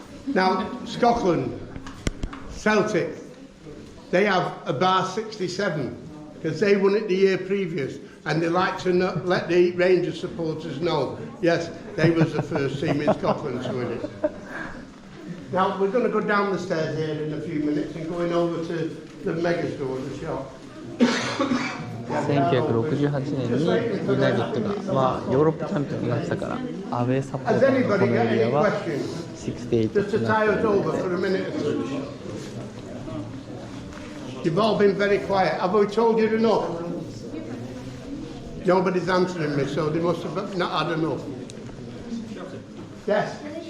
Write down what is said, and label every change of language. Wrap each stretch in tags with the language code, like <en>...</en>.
<en>Now, Scotland, Celtic, they have a Bar 67 because they won it the year previous, and they like to let the Rangers supporters know, yes, they was the first team in Scotland to win it. Now, we're going to go down the stairs here in a few minutes and going over to the Megastore, the shop.</en> <ja>1968年にユナイテッドが、ヨーロッパチャンピオンになったからアウェーサポーターのこのエリアは68になっているので</ja> <en>You've all been very quiet. Have we told you enough? Nobody's answering me, so they must have not had enough. Yes?</en>